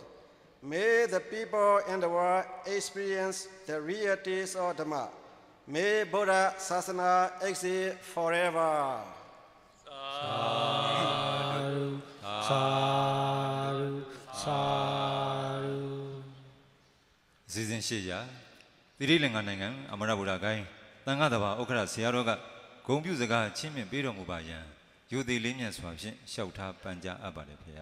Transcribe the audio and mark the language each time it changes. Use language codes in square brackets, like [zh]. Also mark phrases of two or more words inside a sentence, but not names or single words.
[en] May the people in the world experience the realities of Dhamma. May Buddha Sasana exist forever. [pi] Sadhu, sadhu, sadhu. [my] အစီအစဉ်ရှိကြသီရိလင်္ကာနိုင်ငံအမရဗုဒ္ဓဂိုင်းသံဃာတော်ဥက္ကဋ္ဌဆရာတော်ကဂုဏ်ပြုစကားချင်းမြင့်ပေးတော်မူပါယံယူသည်လေးမြတ်စွာဖြင့်လျှောက်ထားပန်ကြားအပ်ပါတယ်ဖေဟာ